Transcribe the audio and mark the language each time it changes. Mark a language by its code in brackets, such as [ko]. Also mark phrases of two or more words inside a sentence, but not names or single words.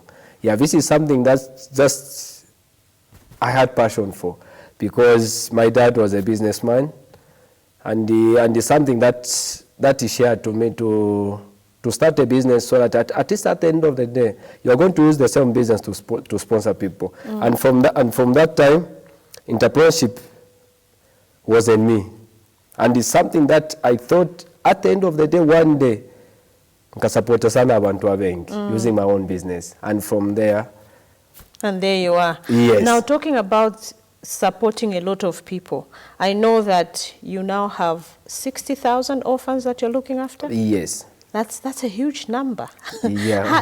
[en] Yeah, this is something that's just I had passion for, because my dad was a businessman, and it's something that he shared to me to start a business so that at least at the end of the day, you're going to use the same business to sponsor people. And from that time, entrepreneurship was in me. And it's something that I thought at the end of the day, one day, [bem] nkasapota sana abantu abengi [en] using my own business. And from there. And there you are. Yes. Now talking about supporting a lot of people. I know that you now have 60,000 orphans that you're looking after? Yes. That's a huge number. Yeah.